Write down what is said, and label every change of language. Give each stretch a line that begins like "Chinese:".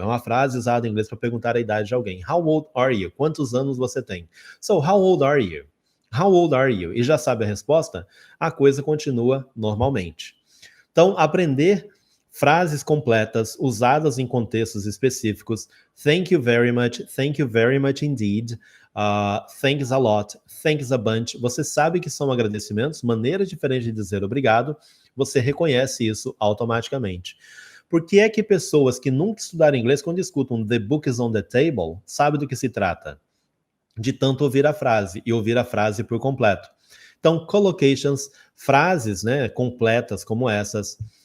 Portuguese: É uma frase usada em inglês para perguntar a idade de alguém.
English: How old are you?
Portuguese: Quantos anos você tem?
English: So, how old are you? How old are you?
Portuguese: E já sabe a resposta? A coisa continua normalmente. Então, aprender frases completas usadas em contextos específicos.
English: Thank you very much indeed. Thanks a lot, thanks a bunch.
Portuguese: Você sabe que são agradecimentos, maneiras diferentes de dizer obrigado. Você reconhece isso automaticamente. Por que é que pessoas que nunca estudaram inglês, quando escutam
English: the book is on the table,
Portuguese: sabem do que se trata? De tanto ouvir a frase e ouvir a frase por completo. Então, collocations, frases, né, completas como essas.